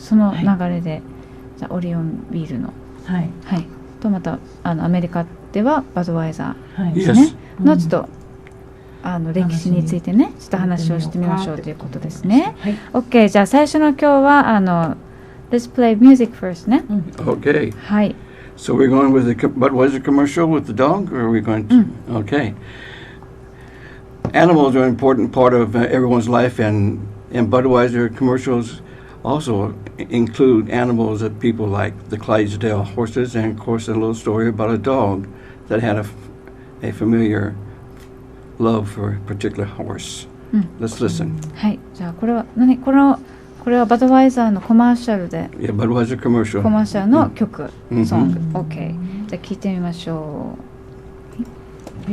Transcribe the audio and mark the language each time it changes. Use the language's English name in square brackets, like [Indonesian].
[Japanese] その流れで、じゃあオリオンビールのはい、とまたアメリカではバドワイザーですね、のちょっと歴史についてねちょっと話をしてみましょうということですね。 OK、 じゃあ最初の今日は [English] Let's play music first [Japanese] ね。 [English] okay. [Japanese] はい。 [English] So we're going with the Budweiser commercial with the dog, or are we going to? Okay. Animals are an important part of everyone's life, and Budweiser commercials also include animals that people like, the Clydesdale horses, and of course a little story about a dog that had a familiar love for a particular horse. Let's listen. [Japanese] はい。じゃあこれはこれはバドワイザーのコマーシャルで、 [English] Budweiser commercial. [Japanese] コマーシャルの曲、ソング。 [English] OK。 [Japanese] じゃあ聞いてみましょう。